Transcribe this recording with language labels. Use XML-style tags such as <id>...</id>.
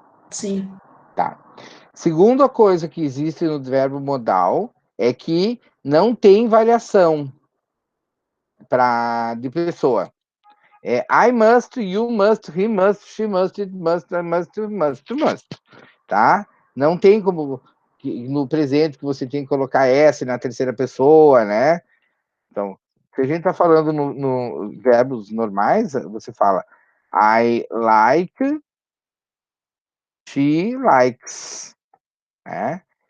<pt>Sim. Tá. Segunda coisa que existe no verbo modal é que não tem variação de pessoa.</pt> <en>I must, you must, he must, she must, it must, I must, you must, you must.</en> <pt>Tá? Não tem como no presente que você tem que colocar S na terceira pessoa, né? Então, se a gente tá falando no verbos normais, você fala</pt> <en>I like, she likes,</en> <pt>né?</pt>